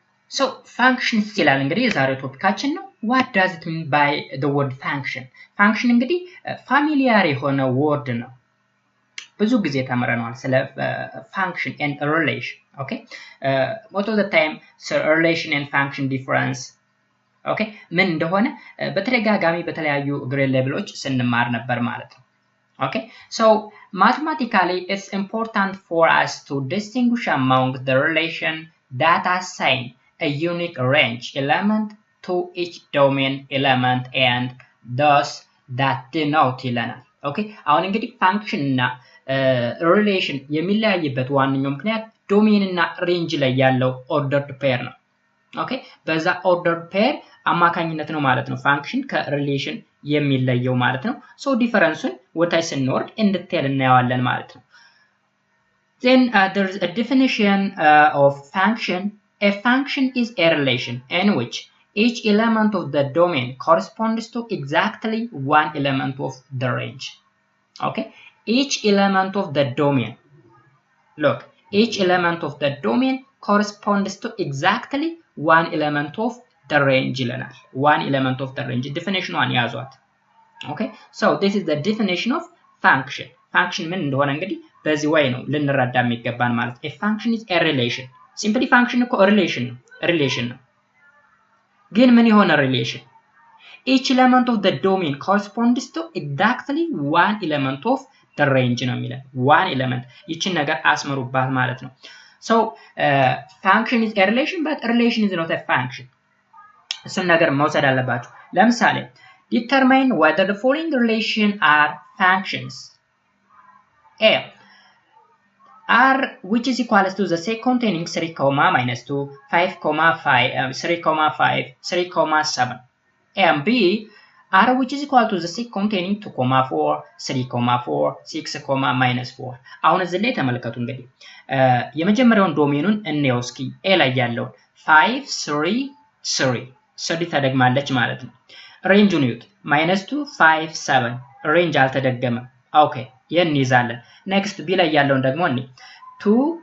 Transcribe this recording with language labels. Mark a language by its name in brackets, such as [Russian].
[English] So function [Amharic] ይላል እንግዲህ የዛሬው ቶፒካችን ነው። [English] What does it mean by the word function? [Amharic] Function እንግዲህ ፋሚሊያር የሆነ ወርድ ነው። ብዙ ጊዜ ተምረናል ስለ [English] function and relation. Okay? Most of the time relation and function difference [Amharic] okay ምን እንደሆነ በተደጋጋሚ በተለያዩ ግሬድ ሌቭሎች ስንማር ነበር ማለት ነው። Okay? [English] So mathematically it's important for us to distinguish among the relation that assign a unique range element to each domain element and thus that denote [Amharic] ይለናል። ኦኬ አሁን እንግዲህ ፋንክሽን እና ሪሌሽን የሚለያይበት ዋነኛው ምክንያት ዶሜን እና ሬንጅ ላይ ያለው ኦርደርድ ፔር ነው። ኦኬ በዛ ኦርደርድ ፔር አማካኝነት ነው ማለት ነው ፋንክሽን ከሪሌሽን የሚለየው ማለት ነው። ሶ ዲፈረንሱን ወታይ ስንወርድ እንድትል እናያለን ማለት ነው። [English] Then there is a definition of function. A function is a relation in which each element of the domain corresponds to exactly one element of the range. Okay? Each element of the domain. Look, each element of the domain corresponds to exactly one element of the range. One element of the range. Definition one yazwat. Okay? So this is the definition of function. [Amharic] Function ምን እንደሆነ እንግዲህ በዚህ way ነው ልንረዳ የሚገባን ማለት [English] a function is a relation. [Amharic] Simply function እኮ relation ነው ግን ምን የሆነ relation [English] each element of the domain corresponds to exactly one element of the range [Amharic] ነው የሚለው one element ይችን ነገር አስመሩባት ማለት ነው። [English] So function is a relation but relation is not a function [Amharic] እሱን ነገር መውሰድ አለባችሁ። ለምሳሌ [English] determine whether the following relation are functions. A R which is equal to the set containing 3, minus 2, 5, 5, 3, 5, 3, 7. And B R which is equal to the set containing 2, 4, 3, 4, 6, minus 4. [Amharic] አሁን እዚህ ላይ ተመልከቱ እንግዲህ የመጀመሪያውን ዶሜኑን እንየው እስኪ ኤ ላይ ያለውን 5 3 3 3 ተደግማለች ማለት ነው። ሬንጁን ይዩት -2 5 7 ሬንጅ አልተደገመም። ኦኬ ይይዛለን። ኔክስት ቢ ላይ ያለውን ደግሞ እኔ 2